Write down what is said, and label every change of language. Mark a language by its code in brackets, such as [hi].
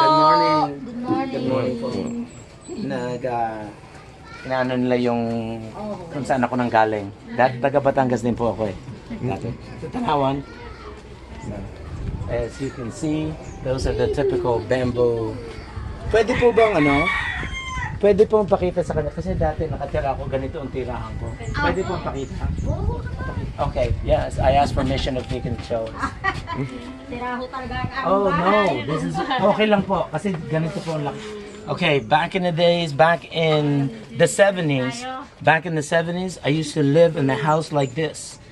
[en] Good morning. Good morning. Good morning po. [tl] Inaano nila yung kung saan ako nang galing. Taga Batangas din po ako eh. Dati. Sa Tanawan. [en] So, as you can see, those are the typical bamboo. [tl] Pwede po bang pwede pong pakita sa kanila, kasi dati nakatira ako, ganito ang tirahan ko. Pwede pong pakita. [en] Okay, yes, I asked permission if you can show us. [tl] Tiraho talaga ang [en] Oh no, this is okay [tl] lang po, kasi ganito po lang. [en] Okay, back in the days, back in the 70s, I used to live in a house like this.